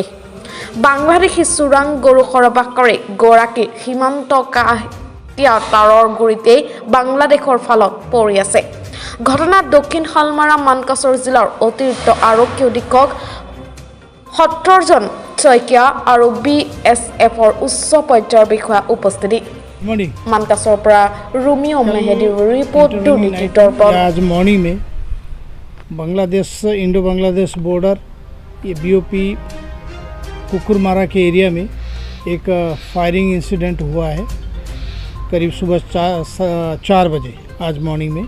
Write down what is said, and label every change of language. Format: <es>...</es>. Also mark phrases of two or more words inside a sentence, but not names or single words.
<as>বাংলাদেশী চোৰাং গৰু সৰবৰাহকাৰী গৰাকী সীমান্ত কাহতিয়া তাৰৰ গুৰিতেই বাংলাদেশৰ ফালত পৰি আছে। ঘটনাত দক্ষিণ শালমাৰা মানকাছৰ জিলাৰ অতিৰিক্ত আৰক্ষী অধীক্ষক সত্তৰজন শইকীয়া আৰু BSFৰ উচ্চ পৰ্যায়ৰ বিষয়া উপস্থিতি।</as> <hi>मानकासर पर रोमियो मेहदी रिपोर्ट दुर्नीति दर्पण। आज मॉर्निंग में बांग्लादेश इंडो बांग्लादेश बॉर्डर ये BOP कुकुरमारा के एरिया में एक</hi> <en>firing incident</en> <hi>हुआ है करीब सुबह 4 बजे आज मॉर्निंग में।</hi>